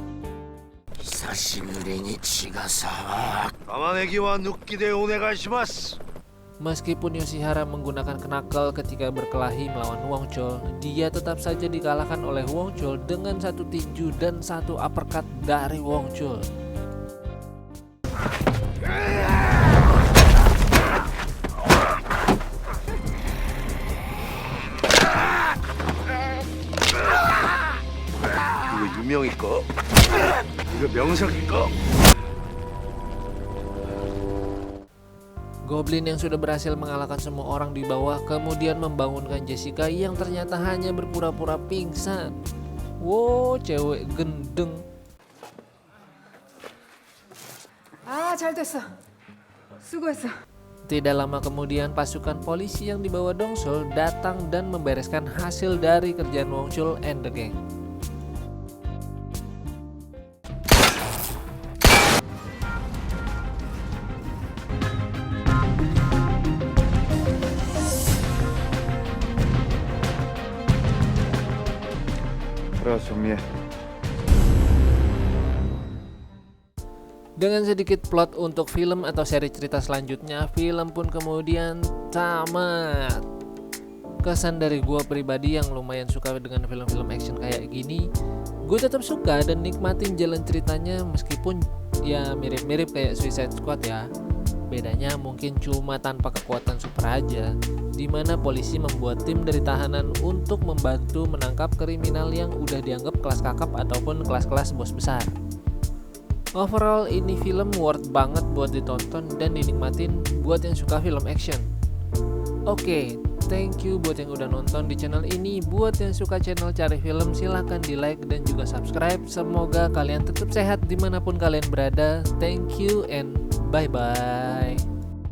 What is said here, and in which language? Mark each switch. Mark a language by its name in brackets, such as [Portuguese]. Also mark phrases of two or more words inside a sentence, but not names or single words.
[Indonesian] Meskipun Yoshihara menggunakan knuckle ketika berkelahi melawan Wong Chol, dia tetap saja dikalahkan oleh Wong Chol dengan 1 tinju dan 1 uppercut dari Wong Chol. [Korean] 이거 유명일까? 이거 명석일까? [Indonesian] Goblin yang sudah berhasil mengalahkan semua orang di bawah kemudian membangunkan Jessica yang ternyata hanya berpura-pura pingsan. Wow, cewek gendeng. [Korean] 아, 잘 됐어. 수고했어. [Indonesian] Tidak lama kemudian pasukan polisi yang dibawa Dongsol datang dan membereskan hasil dari kerjaan Wong Chol [English] and the gang. [Korean] 알아서 정리해. [Indonesian] Dengan sedikit plot untuk film atau seri cerita selanjutnya, film pun kemudian tamat. Kesan dari gue pribadi yang lumayan suka dengan film-film action kayak gini, gue tetap suka dan nikmatin jalan ceritanya meskipun ya mirip-mirip kayak Suicide Squad ya. Bedanya mungkin cuma tanpa kekuatan super aja, dimana polisi membuat tim dari tahanan untuk membantu menangkap kriminal yang udah dianggap kelas kakap ataupun kelas-kelas bos besar. Overall ini film worth banget buat ditonton dan dinikmatin buat yang suka film action. Oke, [English] thank you [Indonesian] buat yang udah nonton di channel ini. Buat yang suka channel Cari Film silahkan di like dan juga subscribe. Semoga kalian tetap sehat dimanapun kalian berada. [English] Thank you and bye bye.